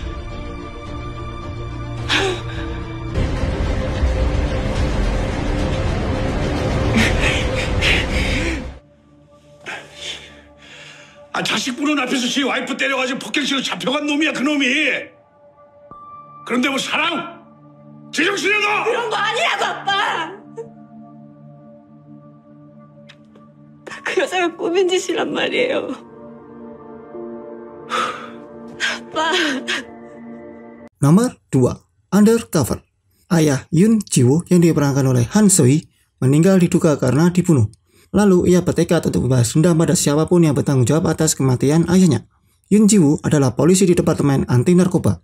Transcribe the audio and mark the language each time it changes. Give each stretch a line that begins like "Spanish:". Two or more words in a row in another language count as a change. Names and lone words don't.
Korean: 자식 부른 앞에서 지 와이프 때려가지고 폭행시로 잡혀간 놈이야, 그놈이. 그런데 뭐 사랑? 제정신이야 너! 그런 거 아니라고, 아빠! 그 여자가 꾸민 짓이란 말이에요. 아빠.
Indonesian: Nomor 2, Undercover. Ayah Yoon Ji-woo yang diperankan oleh Han So-hee meninggal diduga karena dibunuh. Lalu ia bertekad untuk membalas dendam pada siapapun yang bertanggung jawab atas kematian ayahnya. Yoon Ji-woo adalah polisi di Departemen Anti Narkoba.